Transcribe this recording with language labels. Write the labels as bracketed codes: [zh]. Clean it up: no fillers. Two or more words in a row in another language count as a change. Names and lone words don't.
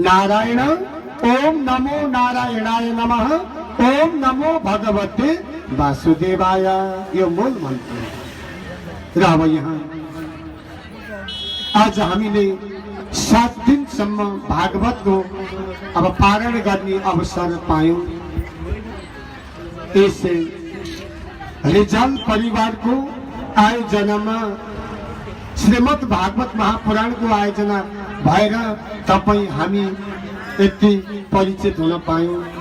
[sa] नारायण ओम नमो नारायणाय नमः ओम नमो भगवते वासुदेवाय [ne] यो मूल मन्त्र। र अब यहाँ आज हामीले 7 दिनसम्म भागवतको अब पारण गर्ने अवसर पायौं। यस रिजाल परिवारको आयोजनामा श्रीमद् भागवत महापुराणको आयोजना भएर तपाई हामी यति परिचित हुन पायौं।